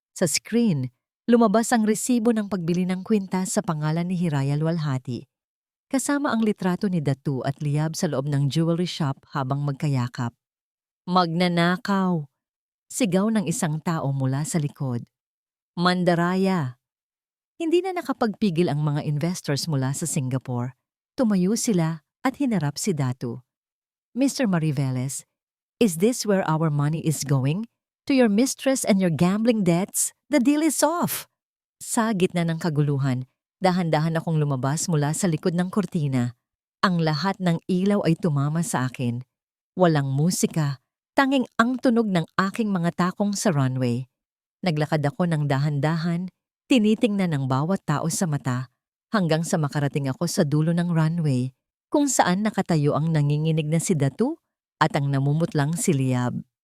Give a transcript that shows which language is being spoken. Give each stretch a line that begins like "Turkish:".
Filipino: Sa screen, lumabas ang resibo ng pagbili ng kwintas sa pangalan ni Hiraya Luwalhati, kasama ang litrato ni Datu at Liab sa loob ng jewelry shop habang magkayakap. Magnanakaw! Sigaw ng isang tao mula sa likod. Mandaraya! Hindi na nakapagpigil ang mga investors mula sa Singapore. Tumayo sila at hinarap si Datu. Mr.
English: Mariveles, is this where our money is going? To your mistress and your gambling debts? The deal is off!
Filipino: Sa gitna ng kaguluhan, dahan-dahan akong lumabas mula sa likod ng kortina. Ang lahat ng ilaw ay tumama sa akin. Walang musika, tanging ang tunog ng aking mga takong sa runway. Naglakad ako ng dahan-dahan, tinitingnan ng bawat tao sa mata, hanggang sa makarating ako sa dulo ng runway, kung saan nakatayo ang nanginginig na si Datu at ang namumutlang si Liab.